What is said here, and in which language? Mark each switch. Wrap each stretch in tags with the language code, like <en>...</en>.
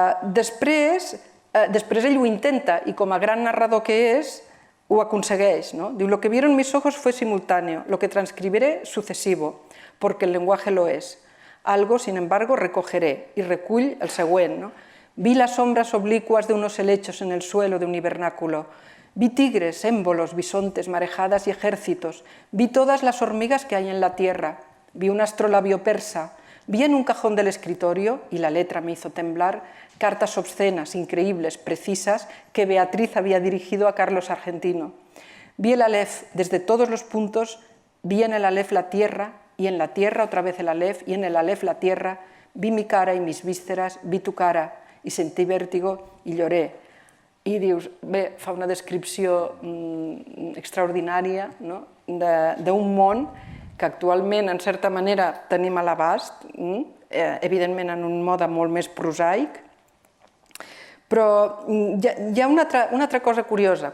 <ca>Després ell ho intenta i com a gran narrador que és, ho aconsegueix. Diu,</ca> <es>lo que vieron mis ojos fue simultáneo, lo que transcribiré sucesivo, porque el lenguaje lo es. Algo, sin embargo, recogeré</es> <ca>y recull el següent.</ca> <es>Vi las sombras oblicuas de unos helechos en el suelo de un hibernáculo. Vi tigres, émbolos, bisontes, marejadas y ejércitos. Vi todas las hormigas que hay en la tierra. Vi un astrolabio persa. Vi en un cajón del escritorio, y la letra me hizo temblar, cartas obscenas, increíbles, precisas, que Beatriz había dirigido a Carlos Argentino. Vi el alef desde todos los puntos, vi en el alef la tierra, y en la tierra otra vez el alef, y en el alef la tierra. Vi mi cara y mis vísceras, vi tu cara, i sentí vèrtigo i lloré.</es> <ca>I dius, bé, fa una descripció extraordinària d'un món que actualment, en certa manera, tenim a l'abast, evidentment en un mode molt més prosaic, però hi ha una altra cosa curiosa.</ca>